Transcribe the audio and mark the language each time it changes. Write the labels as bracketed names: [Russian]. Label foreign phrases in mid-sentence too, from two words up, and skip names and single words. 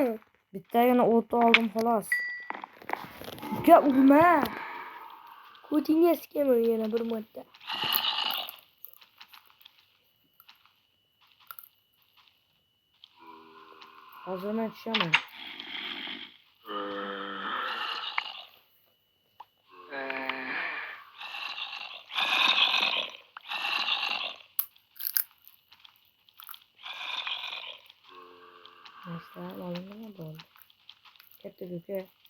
[Uzbek] Bittagina o't oldim xolos. Uka urma. Ko'tingga sikaman yana bir marta. Hozir men tushaman. [Turkish] Nasıl oldu bu? [Uzbek] Ketdik uka.